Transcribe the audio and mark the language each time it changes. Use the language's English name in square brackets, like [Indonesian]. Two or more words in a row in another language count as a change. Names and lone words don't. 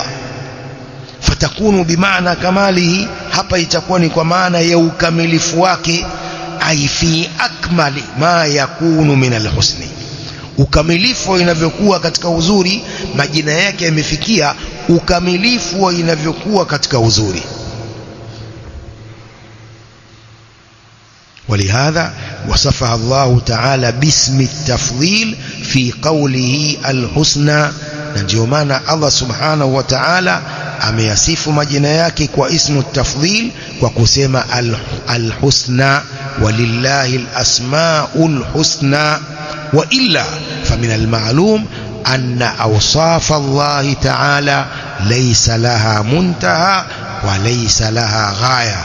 [Arabic] فتكون بمعنى كماله, [Swahili] hapa itakuwa ni kwa maana ya ukamilifu wake. [Arabic] أي في أكمل ما يكون من الحسن, [Swahili] ukamilifu inavyokuwa katika uzuri, majina yake yamefikia ukamilifu inavyokuwa katika uzuri. [Arabic] ولهذا وصفها الله تعالى باسم التفضيل في قوله الحسنى. [Swahili] ndio maana Allah [Arabic] سبحانه وتعالى [Swahili] ameyasifu majina yake kwa [Arabic] اسم تفضيل [Swahili] kwa kusema al-husna, [Arabic] ولله الأسماء الحسنى. وإلا فمن المعلوم أن أوصاف الله تعالى ليس لها منتهى وليس لها غاية.